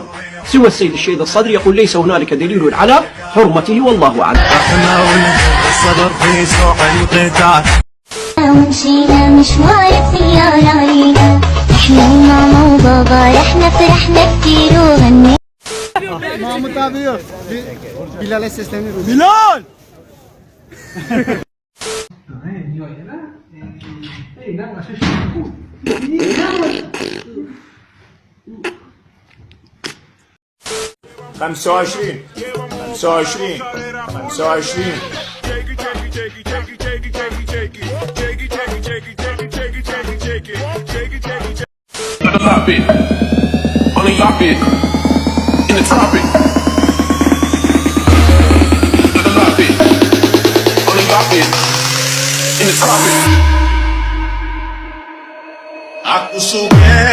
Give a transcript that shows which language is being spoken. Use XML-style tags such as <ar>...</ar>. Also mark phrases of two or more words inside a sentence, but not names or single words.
<ar>سوى السيد الشهيد الصدري يقول ليس هنالك دليل على حرمته والله اعلم. احنا والصبر في سوق القتال ومشينا مشوار سيارة لينا، احنا وماما وبابا رحنا فرحنا كتير وغنينا.</ar> <tr>Mahmut abi yok. Bilal'e sesleniyoruz. Bilal!</tr> <ar>خمسة وعشرين 25 25</ar> <en>Only drop it in the tropic. Drop it. Only drop it in the tropic.</en> <id>Aku suka.</id>